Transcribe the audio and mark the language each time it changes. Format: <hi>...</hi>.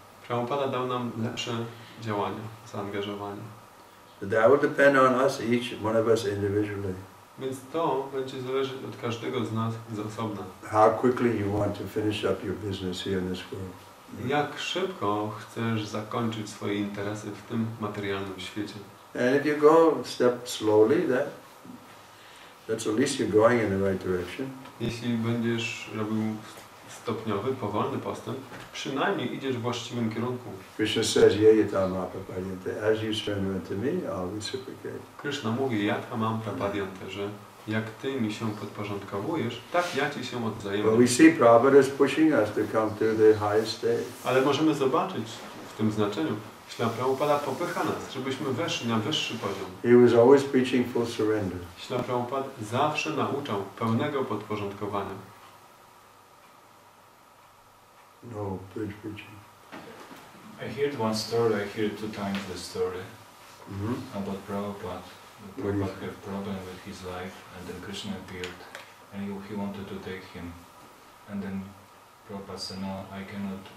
<pl>Prabhupada dał nam lepsze działania, zaangażowanie.</pl> <en>But that will depend on us, each one of us individually.</en> <pl>Więc to będzie zależeć od każdego z nas z osobna.</pl> <en>How quickly you want to finish up your business here in this world.</en> <pl>Jak szybko chcesz zakończyć swoje interesy w tym materialnym świecie?</pl> <en>And if you go step slowly, that's at least you're going in the right direction.</en> <pl>Jeśli będziesz robił stopniowy, powolny postęp, przynajmniej idziesz w właściwym kierunku.</pl> <en>Krishna says,</en> <sa>"Yayata mapapadyante."</sa> <en>As you surrender unto me, I'll reciprocate.</en> <pl>Krishna mówi,</pl> <sa>yatha mam prapadyante,</sa> <pl>że jak ty mi się podporządkowujesz, tak ja ci się odwzajemnię.</pl> <en>But we see Prabhupada is pushing us to come to the highest state.</en> <pl>Ale możemy zobaczyć w tym znaczeniu, Śla Prabhupada popycha nas, żebyśmy weszli na wyższy poziom.</pl> <en>He was always preaching full surrender.</en> <pl>Śla Prabhupada zawsze nauczał pełnego podporządkowania.</pl> <en>No bridge preaching. I heard one story, I heard 2 times the story about Prabhupada. Prabhupada had a problem with his life, and then Krishna appeared, and he wanted to take him. And then Prabhupada said, "No, I cannot.</en>